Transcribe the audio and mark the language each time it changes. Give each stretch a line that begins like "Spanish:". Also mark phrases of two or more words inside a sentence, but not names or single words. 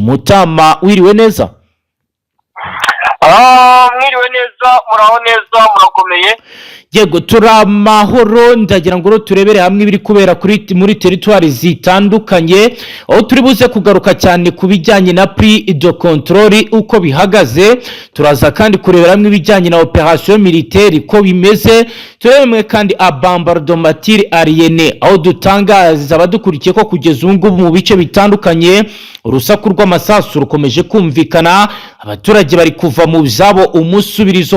Kinyarwanda: Mutama wiriwe neza? Mwiriwe neza, muraho neza, murakomeye? Yego turamahoro. Ndagira ngo turebere hamwe ibiri kubera kuri muri territoire zitandukanye aho turi buze kugaruka cyane kubijyanye na
French: prix de contrôle
Kinyarwanda: uko bihagaze. Turaza kandi kurebera hamwe ibijyanye na
French: operation militaire
Kinyarwanda: ko bimeze. Turemwe kandi
French: bombardement aérienne
Kinyarwanda: aho dutangaza abadukurikiye ko kugeza ubu mu bice bitandukanye urusaku rw'amasasu rukomeje kumvikana, abaturage bari kuva mu byabo umusubirizo.